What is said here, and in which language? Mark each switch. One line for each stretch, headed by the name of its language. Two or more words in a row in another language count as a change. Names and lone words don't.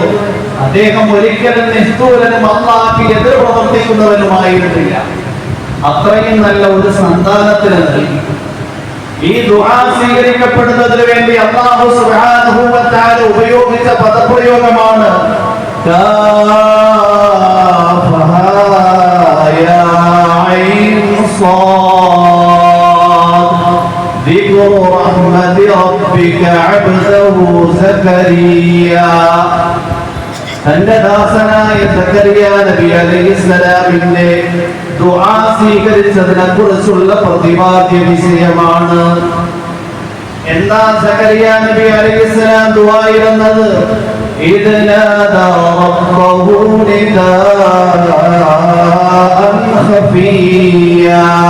Malayalam: അദ്ദേഹം ഒരിക്കലും നിഷ്ഠൂരനും അല്ലാഹുവിന് എതിർ പ്രവർത്തിക്കുന്നവനുമായിരുന്നില്ല. അത്രയും നല്ല ഒരു സന്താനത്തിന് നൽകി. ഈ ദുആ സ്വീകരിക്കപ്പെടുന്നതിന് വേണ്ടി അല്ലാഹു
Arabic: سبحانه وتعالى
Malayalam: ഉപയോഗിച്ച പദപ്രയോഗമാണ്
Arabic: ذكر رحمة ربك عبده زكريا.
Malayalam: തന്റെ ദാസനായ സഖറിയ നബി അലൈഹിസ്സലാമിന്റെ ദുആ സ്വീകരിച്ചതിനെ കുറിച്ചുള്ള പ്രതിപാദ്യ വിഷയമാണ്. എന്താ സഖറിയ നബി അലൈഹിസ്സലാം ദുആ ഇരുന്നത്?
Arabic: إذ نادى ربه نداء خفيا.